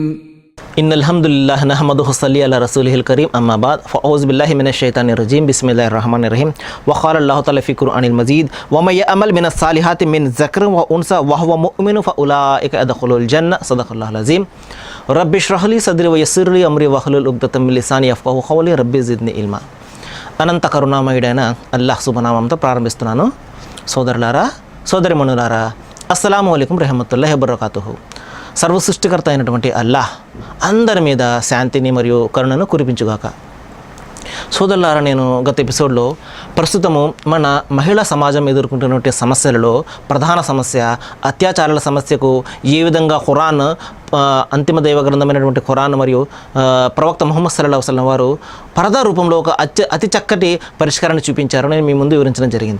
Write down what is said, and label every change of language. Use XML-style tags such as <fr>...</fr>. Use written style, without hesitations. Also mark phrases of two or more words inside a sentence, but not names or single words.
<ar>إن الحمد لله نحمده ونصلي على رسوله الكريم أما بعد فأعوذ بالله من الشيطان الرجيم بسم الله الرحمن الرحيم وقال الله تعالى في القرآن المجيد ومن يعمل من الصالحات من ذكر وأنثى وهو مؤمن فأولئك يدخلون الجنة صدق الله العظيم رب اشرح لي صدري ويسر لي أمري واحلل عقدة من لساني يفقهوا قولي رب زدني علما</ar> <te>అనంత కరుణామయుడైన అల్లాహ్ శుభనామంతో ప్రారంభిస్తున్నాను. సోదరులారా సోదరిమణులారా,</te> <ar>السلام عليكم رحمة الله وبركاته.</ar> <te>సర్వసృష్టికర్త అయినటువంటి అల్లాహ్ అందరి మీద శాంతిని మరియు కరుణను కురిపించుగాక. సోదరులారా, నేను గత ఎపిసోడ్లో ప్రస్తుతము మన మహిళా సమాజం ఎదుర్కొంటున్నటువంటి సమస్యలలో ప్రధాన సమస్య అత్యాచారాల సమస్యకు ఏ విధంగా ఖురాన్ అంతిమ దైవ గ్రంథమైనటువంటి ఖురాన్ మరియు ప్రవక్త ముహమ్మద్</te> <ar>صلى الله عليه وسلم</ar> <te>వారు పరదా రూపంలో ఒక అతి చక్కటి పరిష్కారాన్ని చూపించారు నేను మీ ముందు వివరించడం జరిగింది.</te>